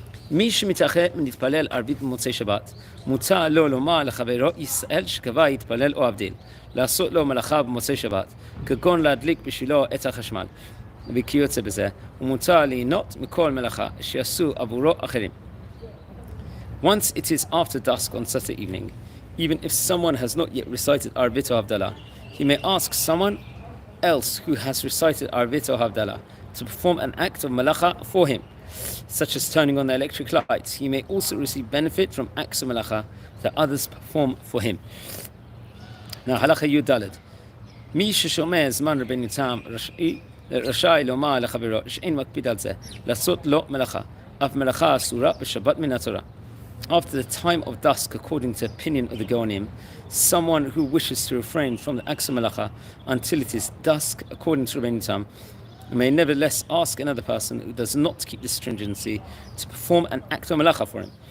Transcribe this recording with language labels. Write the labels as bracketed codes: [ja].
[he] מי שמתאחר מתפלל ערבית במוצאי שבת, מותר לו לומר לחברו ישראל שקבע יתפלל או הבדיל, לעשות לו מלאכה במוצאי שבת, כגון להדליק בשבילו את החשמל, וכיוצא בזה, ומותר ליהנות מכל מלאכה שיעשו עבורו אחרים. [en] Once it is after dusk on Saturday evening, even if someone has not yet recited Arvit or Havdalah, he may ask someone else who has recited Arvit or Havdalah to perform an act of malacha for him, such as turning on the electric lights. He may also receive benefit from acts of malacha that others perform for him. Now, halacha Yud Daled. [he] מי ששומע זמן רבנו תם רשאי לומר לחברו שאין מקפיד על זה, לעשות לו מלאכה, אף מלאכה אסורה בשבת מן התורה. [en] After the time of dusk, according to the opinion of the Gaonim, someone who wishes to refrain from the acts of malacha until it is dusk, according to Rabbi Tam, may nevertheless ask another person who does not keep this stringency to perform an act of malacha for him.